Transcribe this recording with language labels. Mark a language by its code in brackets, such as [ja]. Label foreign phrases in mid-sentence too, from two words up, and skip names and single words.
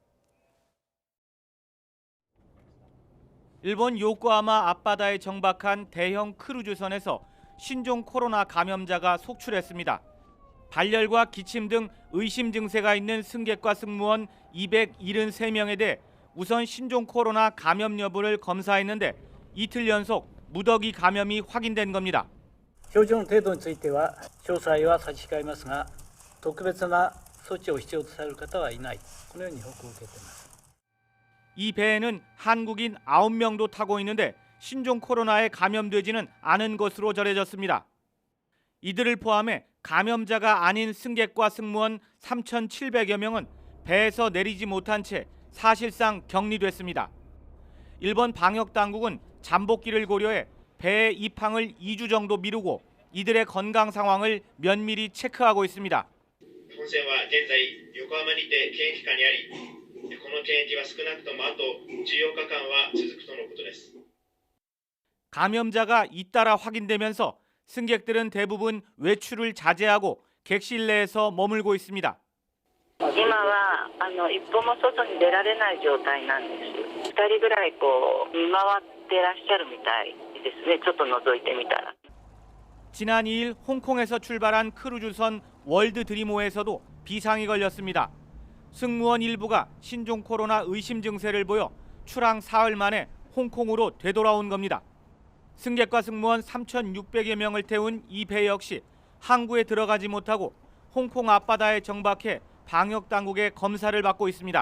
[ko] 일본 요코하마 앞바다에 정박한 대형 크루즈선에서 신종 코로나 감염자가 속출했습니다. 발열과 기침 등 의심 증세가 있는 승객과 승무원 273명에 대해 우선 신종 코로나 감염 여부를 검사했는데 이틀 연속 무더기 감염이 확인된 겁니다. [ja] 症状の程度については詳細は差し控えますが、特別な措置を必要とされる方はいない。このように報告を受けています。 [ko] 이 배에는 한국인 9명도 타고 있는데 신종 코로나에 감염되지는 않은 것으로 전해졌습니다. 이들을 포함해 감염자가 아닌 승객과 승무원 3,700여 명은 배에서 내리지 못한 채 사실상 격리됐습니다. 일본 방역 당국은 잠복기를 고려해 배의 입항을 2주 정도 미루고 이들의 건강 상황을 면밀히 체크하고 있습니다. [ja] 本船は現在横浜にて検疫下にあり、この検疫は少なくともあと14日間は続くとのことです。 [ko] 감염자가 잇따라 확인되면서 승객들은 대부분 외출을 자제하고 객실 내에서 머물고 있습니다. [ja] 今は一歩も外に出られない状態なんです。2人ぐらい見回ってらっしゃるみたいですね。ちょっと覗いてみたら。 [ko] 지난 2일 홍콩에서 출발한 크루즈선 월드 드리모에서도 비상이 걸렸습니다. 승무원 일부가 신종 코로나 의심 증세를 보여 출항 사흘 만에 홍콩으로 되돌아온 겁니다. 승객과 승무원 3,600여 명을 태운 이 배 역시 항구에 들어가지 못하고 홍콩 앞바다에 정박해 방역 당국의 검사를 받고 있습니다.